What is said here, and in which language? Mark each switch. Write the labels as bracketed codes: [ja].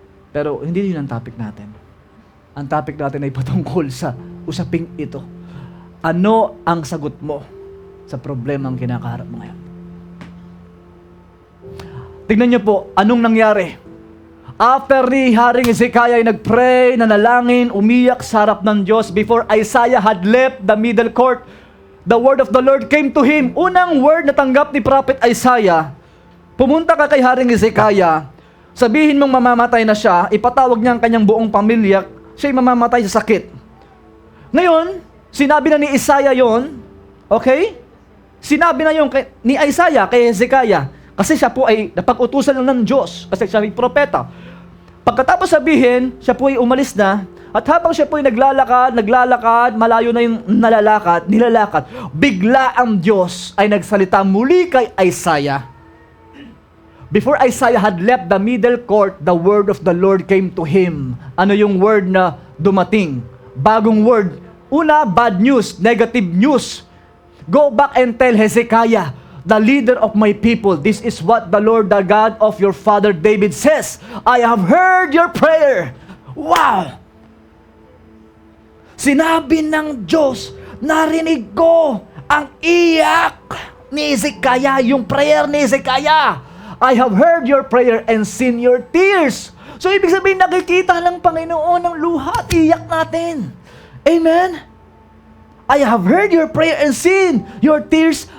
[tl] Pero hindi yun ang topic natin. Ang topic natin ay patungkol sa usaping ito. Ano ang sagot mo sa problemang kinakaharap mo ngayon? Tignan niyo po, anong nangyari? [en] After [tl] ni Haring Hezekiah ay nag-pray, nanalangin, umiyak sa harap ng Diyos [en] before Isaiah had left the middle court, the word of the Lord came to him. [tl] Unang word na tanggap ni Prophet Isaiah, pumunta ka kay Haring Hezekiah, sabihin mong mamamatay na siya, ipatawag niya ang kanyang buong pamilya, siya'y mamamatay sa sakit. Ngayon, sinabi na ni Isaiah yon, okay? Sinabi na yon ni Isaiah kay Hezekiah, kasi siya po ay napag-utusan ng Diyos, kasi siya ay propeta. Pagkatapos sabihin, siya po ay umalis na, at habang siya po ay naglalakad, malayo na yung nilalakad, bigla ang Diyos ay nagsalita muli kay Isaiah. [en] Before Isaiah had left the middle court, the word of the Lord came to him. [tl] Ano yung word na dumating? Bagong word. [en] Una, bad news, negative news. Go back and tell Hezekiah, the leader of my people, this is what the Lord, the God of your father David says. I have heard your prayer. [tl] Wow! Sinabi ng Diyos, narinig ko ang iyak ni Hezekiah, yung prayer ni Hezekiah. [en] I have heard your prayer and seen your tears. [tl] So, ibig sabihin, nakikita ng Panginoon ng luha at iyak natin. Amen? [en] I have heard your prayer and seen your tears.